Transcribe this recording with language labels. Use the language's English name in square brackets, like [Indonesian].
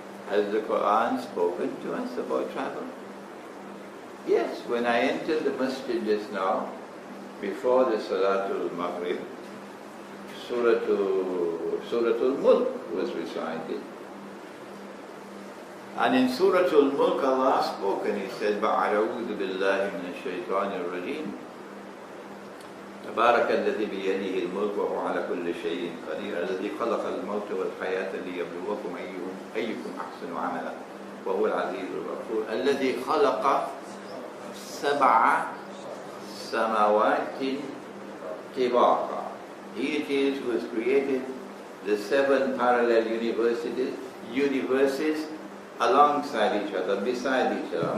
[English] Has the Quran spoken to us about travel? Yes, when I entered the masjid just now, before the Salatul Maghrib, Suratul Mulk was recited. And in Suratul Mulk Allah spoke and He said, [Arabic] بَعَلَوُذُ بِاللَّهِ مِنَ الشَّيْطَانِ الرَّجِيمِ تبارك الذي بيده الملك وهو على كل شيء قدير الذي خلق الموت والحياة ليبلوكم أيكم أحسن عملا وهو العزيز الغفور الذي خلق 7 سماوات طباقا. [English] He it is who has created the 7 parallel universes alongside each other, beside each other.